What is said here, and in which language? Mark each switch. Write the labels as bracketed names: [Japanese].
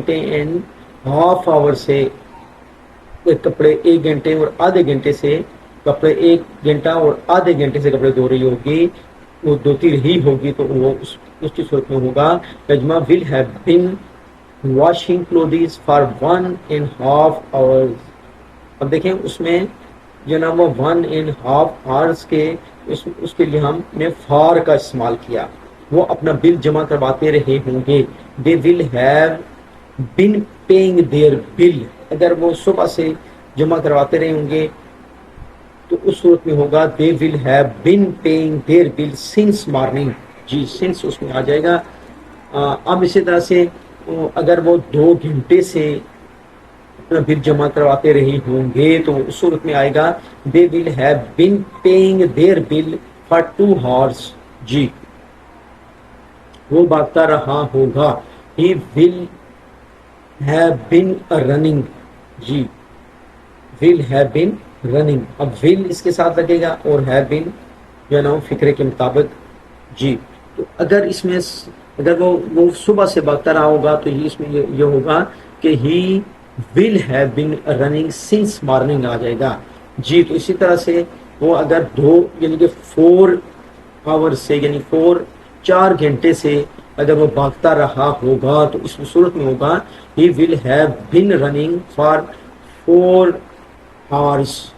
[English] and half hour [Urdu] سے کپڑے، 1 گھنٹے اور آدھے گھنٹے سے کپڑے، 1 گھنٹہ اور آدھے گھنٹے سے کپڑے دھو رہی ہوگی، وہ دھوتی رہی ہوگی، تو وہ اس کی صورت میں ہوگا Najma [English] Will have been washing clothes for 1.5 hours. [Urdu] اب دیکھیں اس میں جو نا وہ [English] 1.5 hours [Urdu] کے اس کے لیے ہم نے فار کا استعمال کیا. وہ اپنا بل جمع کرواتے رہے ہوں گے. [English] they will have been paying their bill. [Urdu] اگر وہ صبح سے جمع کرواتے رہے ہوں گے تو اس صورت میں ہوگا [English] they will have been paying their bill since morning. [Urdu] جی [English] since [Urdu] اس میں آ جائے گا. اب اسی طرح سے اگر وہ 2 گھنٹے سے اپنا بل جمع کرواتے رہے ہوں گے تو اس صورت میں آئے گا [English] they will have been paying their bill for 2 hours. [Urdu] جی وہ بھاگتا رہا ہوگا. [English] he will have been running. جی will have been running. [Urdu] اب [English] will [Urdu] اس کے ساتھ لگے گا اور [English] have been [Urdu] جو ہے نا فکرے کے مطابق. جی تو اگر اس میں اگر وہ صبح سے بھاگتا رہا ہوگا تو اس میں یہ ہوگا کہ [English] he will have been running since morning [Urdu] آ جائے گا. جی تو اسی طرح سے وہ اگر 2 یعنی کہ [English] 4 hours [Urdu] سے یعنی 4 گھنٹے سے اگر وہ بھاگتا رہا ہوگا تو اس صورت میں ہوگا [English] he will have been running for 4 hours.